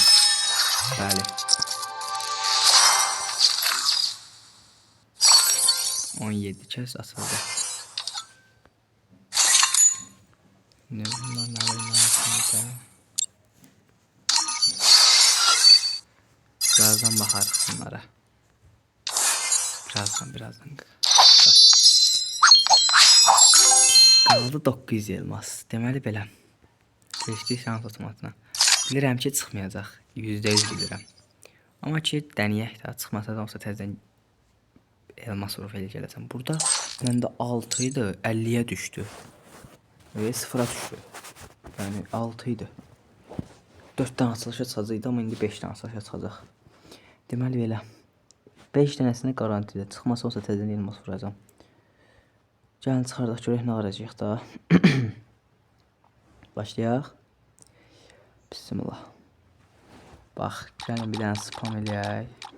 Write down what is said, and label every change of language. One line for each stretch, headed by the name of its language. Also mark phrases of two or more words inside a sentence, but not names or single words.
Azerbaijani: Bəli. 17 kez açıldı.
Turkish: Ne bunlar ne var? Birazdan bakarız bunlara. Birazdan.
Azerbaijani: Qaldı 900 elmas. Deməli belə. Keçdik şans otomatına. Bilirəm ki çıxmayacaq. %100 bilirəm. Amma ki dəniyək də çıxmasa da olsa təzədən elmas vurub elə gələcəm. Burada məndə 6 idi, 50-yə düşdü.
Turkish: Ve 0'a düştü. Yani 6 idi.
Azerbaijani: 4 tane açılışa çıxacaqdı, amma indi 5 tane açılışa çıxacaq. Deməli belə. 5 dənəsini garantidə. Çıxmasa olsa təzədən elmas vuracağam. Gəlin çıxardaq görək nə arayacağıq da. Başlayaq. Bismillah. Bax, gəlin bir dənə spam eləyək.